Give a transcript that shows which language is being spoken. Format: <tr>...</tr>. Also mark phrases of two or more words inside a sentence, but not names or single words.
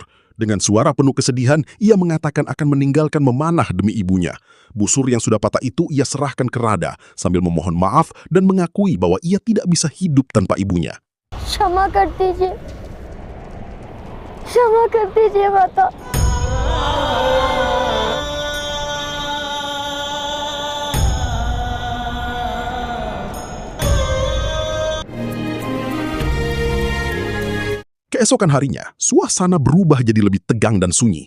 <id>Dengan suara penuh kesedihan, ia mengatakan akan meninggalkan memanah demi ibunya. Busur yang sudah patah itu ia serahkan ke Rada, sambil memohon maaf dan mengakui bahwa ia tidak bisa hidup tanpa ibunya.</id> <hi>क्षमा कर दीजिए माता।</hi> <id>Keesokan harinya, suasana berubah jadi lebih tegang dan sunyi.</id>